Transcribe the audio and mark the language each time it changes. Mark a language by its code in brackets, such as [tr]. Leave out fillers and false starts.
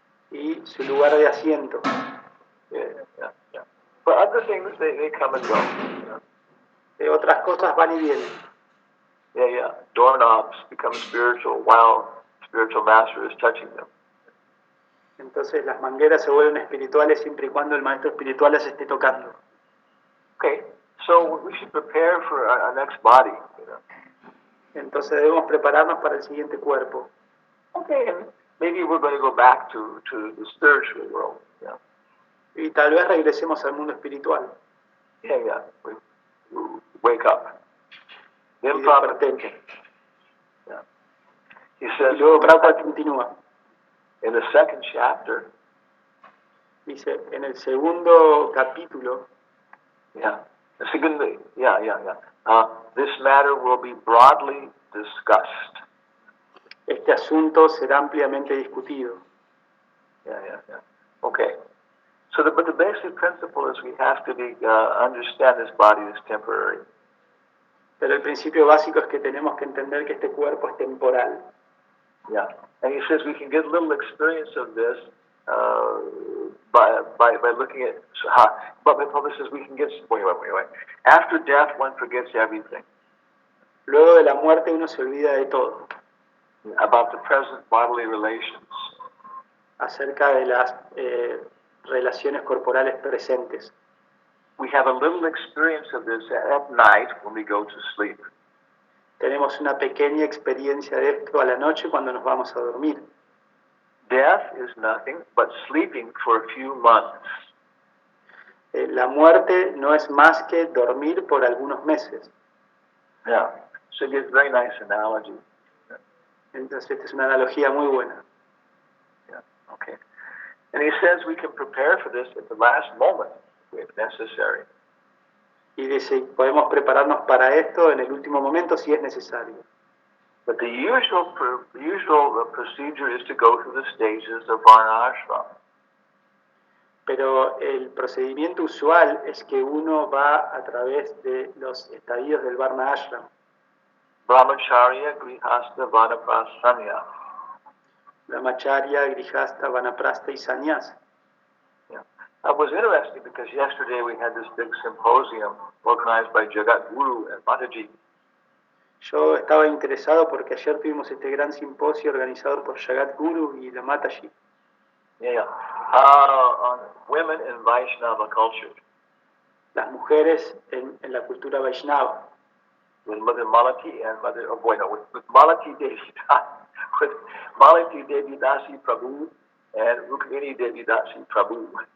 [es] y su lugar de asiento. [en] Yeah. But other things, they come and go. [es] Otras cosas van y vienen. [en] Yeah. Doorknobs become spiritual while spiritual master is touching them. [es] Entonces las mangueras se vuelven espirituales siempre y cuando el maestro espiritual las esté tocando. [en] Okay, so we should prepare for our next body. [es] Entonces debemos prepararnos para el siguiente cuerpo. [en] Okay, and maybe we're going to go back to the spiritual world. Yeah. [es] Y tal vez regresemos al mundo espiritual. [en] Yeah. We wake up. Then [es] Y [en] Prabhupada, [es] despertemos. [en] yeah. He says, [es] Y luego Prabhupada continúa. [en] in the second chapter, [es] Dice, en el segundo capítulo, [en] this matter will be broadly discussed. [es] este asunto será ampliamente discutido. [en] Yeah. Okay. So, but the basic principle is we have to understand this body is temporary. [es] Pero el principio básico es que tenemos que entender que este cuerpo es temporal. [en] Yeah. And he says we can get little experience of this by looking at how. But Prabhupada says we can get. Wait. After death, one forgets everything [es] Luego de la muerte uno se olvida de todo, [en] about the present bodily relations. [es] acerca de las relaciones corporales presentes. [en] We have a little experience of this at night when we go to sleep. [es] Tenemos una pequeña experiencia de esto a la noche cuando nos vamos a dormir. [en] Death is nothing but sleeping for a few months. [es] La muerte no es más que dormir por algunos meses. [en] Yeah. So it gives a very nice analogy. [es] Entonces esta es una analogía muy buena. [en] Yeah. Okay. And he says we can prepare for this at the last moment if necessary. [es] Y dice, podemos prepararnos para esto en el último momento si es necesario. [en] But the usual procedure is to go through the stages of Varna Ashram. [es] Pero el procedimiento usual es que uno va a través de los estadios del Varna Ashram. [sa] Brahmacharya, Grihastha, Vanaprastha, Sannyas. [es] Brahmacharya, Grihastha, Vanaprastha y Sannyas. [en] Yeah. It was interesting because yesterday we had this big symposium organized by Jagat Guru and Mataji. [es] Yo estaba interesado porque ayer tuvimos este gran simposio organizado por Jagat Guru y la Mataji. [en] Yeah. On women in Vaishnava culture. [es] Las mujeres en la cultura Vaishnava. [en] With Mother Malati and with Malati Devi Dasi Prabhu and Rukmini Devi Dasi Prabhu.